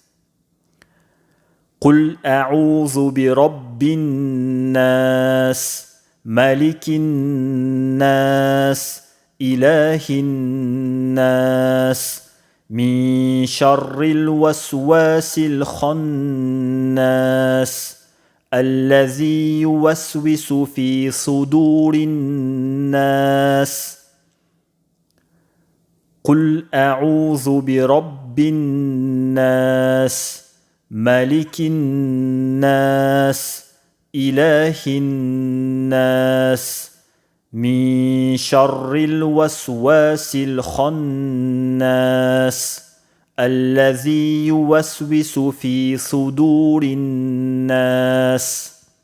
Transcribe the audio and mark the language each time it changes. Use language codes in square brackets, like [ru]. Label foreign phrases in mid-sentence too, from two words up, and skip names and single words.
[ar] قل أعوذ برب الناس ملك الناس إله الناس من شر الوسواس الخناس. الذي يوسوس في صدور الناس. قل أعوذ برب الناس ملك الناس إله الناس من شر الوسواس الخناس الذي يوسوس في صدور الناس.